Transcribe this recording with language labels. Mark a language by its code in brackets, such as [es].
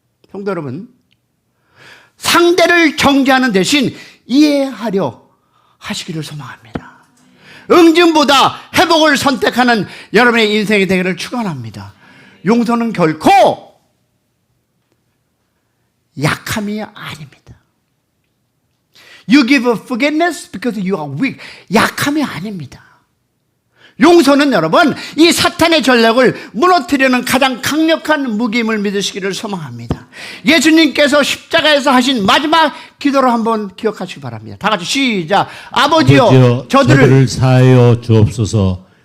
[ko] 성도 여러분, 상대를 경계하는 대신 이해하려 하시기를 소망합니다. 응징보다 회복을 선택하는 여러분의 인생이 되기를 축원합니다. 용서는 결코 약함이 아닙니다. [en] You give forgiveness because you are weak. [ko] 약함이 아닙니다. 용서는 여러분, 이 사탄의 전략을 무너뜨리는 가장 강력한 무기임을 믿으시기를 소망합니다. 예수님께서 십자가에서 하신 마지막 기도를 한번 기억하시기 바랍니다. 다 같이 시작. 아버지여, 저들을 사하여 주옵소서.